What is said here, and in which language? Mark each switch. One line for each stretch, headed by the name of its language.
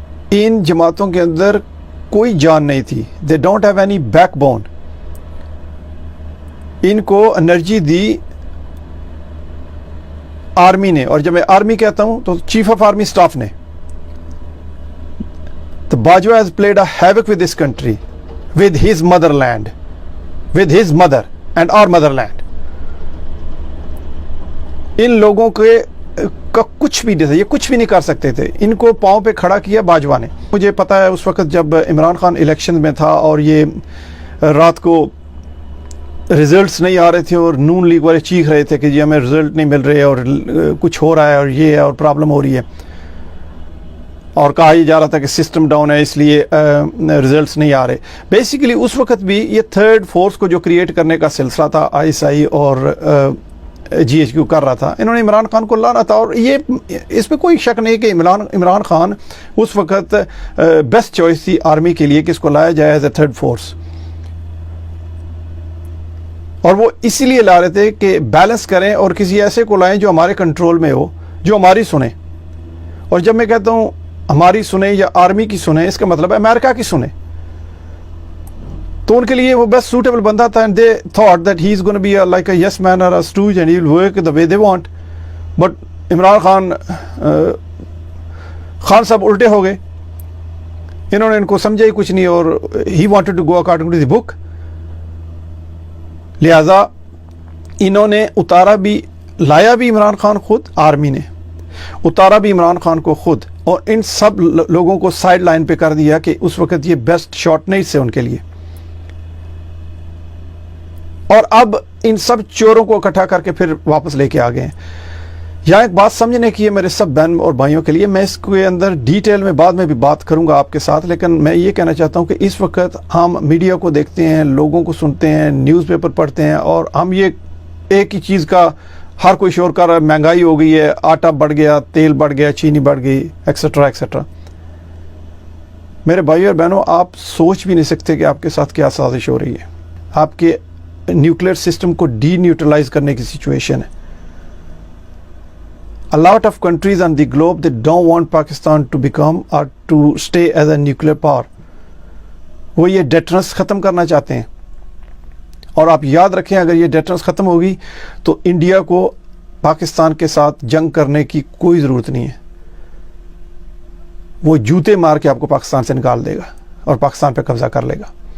Urdu: ان جماعتوں کے اندر کوئی جان نہیں تھی.
English: They don't have any backbone.
Urdu: ان کو انرجی دی آرمی نے، اور جب میں آرمی کہتا ہوں تو چیف آف آرمی اسٹاف نے.
English: تو Bajwa has played a havoc with this country, with his motherland, with his mother and our motherland.
Urdu: ان لوگوں کا کچھ بھی نہیں تھا، یہ کچھ بھی نہیں کر سکتے تھے. ان کو پاؤں پہ کھڑا کیا باجوہ نے. مجھے پتا ہے اس وقت جب عمران خان الیکشن میں تھا اور یہ رات کو ریزلٹس نہیں آ رہے تھے اور نون لیگ والے چیخ رہے تھے کہ جی ہمیں ریزلٹ نہیں مل رہے اور کچھ ہو رہا ہے اور یہ ہے اور پرابلم ہو رہی ہے، اور کہا یہ جا رہا تھا کہ سسٹم ڈاؤن ہے اس لیے ریزلٹس نہیں آ رہے. بیسیکلی اس وقت بھی یہ تھرڈ فورس کو جو کریٹ کرنے کا سلسلہ تھا ISI اور GHQ کر رہا تھا، انہوں نے عمران خان کو لانا تھا. اور یہ اس میں کوئی شک نہیں کہ عمران خان اس وقت بیسٹ چوائس تھی آرمی کے لیے کہ اس کو لایا جائے
English: As a third force.
Urdu: اور وہ اسی لیے لا رہے تھے کہ بیلنس کریں اور کسی ایسے کو لائیں جو ہمارے کنٹرول میں ہو، جو ہماری سنیں. اور جب میں کہتا ہوں ہماری سنیں یا آرمی کی سنیں، اس کا مطلب ہے امریکہ کی سنیں. تو ان کے لیے وہ بیسٹ سوٹیبل بندہ تھا،
English: and they thought that he is going to be like a yes man or a stooge and he will work the way they want.
Urdu: But Imran Khan صاحب الٹے ہو گئے. انہوں نے ان کو سمجھا ہی کچھ نہیں اور
English: he wanted to go according to the book.
Urdu: لہذا انہوں نے اتارا بھی، لایا بھی عمران خان خود، آرمی نے اتارا بھی عمران خان کو خود، اور ان سب لوگوں کو سائیڈ لائن پہ کر دیا کہ اس وقت یہ بیسٹ شاٹ نہیں تھے ان کے لیے. اور اب ان سب چوروں کو اکٹھا کر کے پھر واپس لے کے آ گئے ہیں. یہاں ایک بات سمجھنے کی ہے میرے سب بہن اور بھائیوں کے لیے، میں اس کے اندر ڈیٹیل میں بعد میں بھی بات کروں گا آپ کے ساتھ، لیکن میں یہ کہنا چاہتا ہوں کہ اس وقت ہم میڈیا کو دیکھتے ہیں، لوگوں کو سنتے ہیں، نیوز پیپر پڑھتے ہیں، اور ہم یہ ایک ہی چیز کا ہر کوئی شور کر رہا ہے، مہنگائی ہو گئی ہے، آٹا بڑھ گیا، تیل بڑھ گیا، چینی بڑھ گئی، ایکسیٹرا ایکسیٹرا. میرے بھائی اور بہنوں، آپ سوچ بھی نہیں سکتے کہ آپ کے ساتھ کیا سازش ہو رہی ہے. آپ کے نیوکلیئر سسٹم کو ڈی نیوٹرلائز کرنے کی سچویشن ہے.
English: A lot of countries on the globe, they don't want Pakistan to become or to stay as a nuclear power.
Urdu: وہ یہ ڈیٹرنس ختم کرنا چاہتے ہیں. اور آپ یاد رکھیں اگر یہ ڈیٹرنس ختم ہوگی تو انڈیا کو پاکستان کے ساتھ جنگ کرنے کی کوئی ضرورت نہیں ہے. وہ جوتے مار کے آپ کو پاکستان سے نکال دے گا اور پاکستان پہ قبضہ کر لے گا.